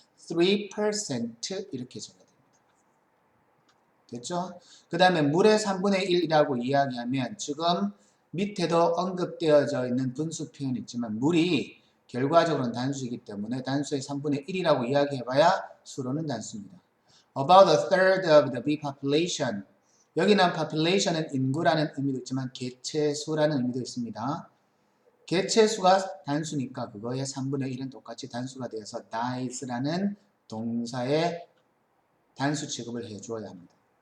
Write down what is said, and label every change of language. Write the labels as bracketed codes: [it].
[ko] 3% 이렇게 적어야 됩니다. 됐죠? 그 다음에 물의 3분의 1이라고 이야기하면, 지금 밑에도 언급되어져 있는 분수 표현이 있지만 물이 결과적으로는 단수이기 때문에 단수의 3분의 1이라고 이야기해봐야 수로는 단수입니다. [en] About a third of the bee population. [ko] 여기는 population은 인구라는 의미도 있지만 개체수라는 의미도 있습니다. 개체수가 단수니까 그거의 3분의 1은 똑같이 단수가 되어서 dies라는 동사의 단수 취급을 해주어야 합니다.